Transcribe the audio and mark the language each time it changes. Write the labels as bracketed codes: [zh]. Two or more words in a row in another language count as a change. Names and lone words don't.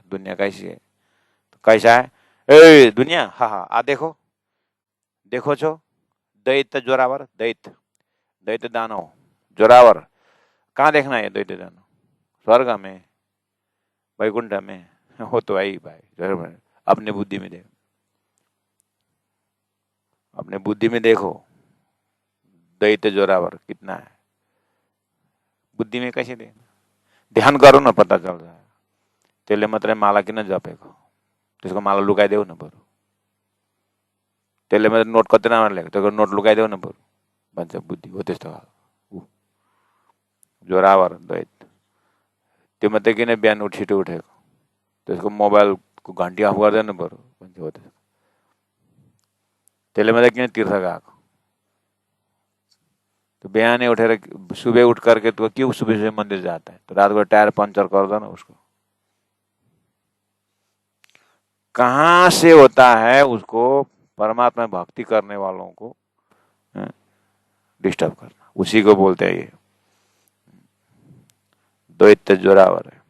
[hi] दुनिया कैसी है, तो कैसा है, दुनिया, हाँ हाँ आ देखो, देखो छो दैत्य जोरावर, दैत्य दानव जोरावर, कहाँ देखना है दैत्य दानव, स्वर्ग में, वैकुंठ में, हो तो आई भाई। अपने बुद्धि में देखो, अपने बुद्धि में देखो दैत्य जोरावर कितना है, बुद्धि में कैसे देखना, ध्यान करो ना पता चल रहा है। [ne] तेले मात्र माला किन जपेको, त्यसको माला लुकाइदेऊ न बरु, त्यसले मात्र नोट कति राम्रो लेख्यो, त्यसको नोट लुकाइदेऊ न बरु भन्छ बुद्धि हो त्यस्तो खालको। जोरावर दैत्य, त्यो मात्रै किन बिहान छिटो उठेको, त्यसको मोबाइलको घन्टी अफ गर्दैन बरु भन्छ हो त्यस्तो, त्यसले मात्रै किन तीर्थ गएको, तो बिहान उठेर [hi] सुबह उठ करके तो क्यों सुबह सुबह मंदिर जाता है, तो रात को टायर पंचर कर दो ना उसको। कहाँ से होता है उसको परमात्मा भक्ति करने वालों को डिस्टर्ब करना, उसी को बोलते हैं ये द्वैत जोरावर है।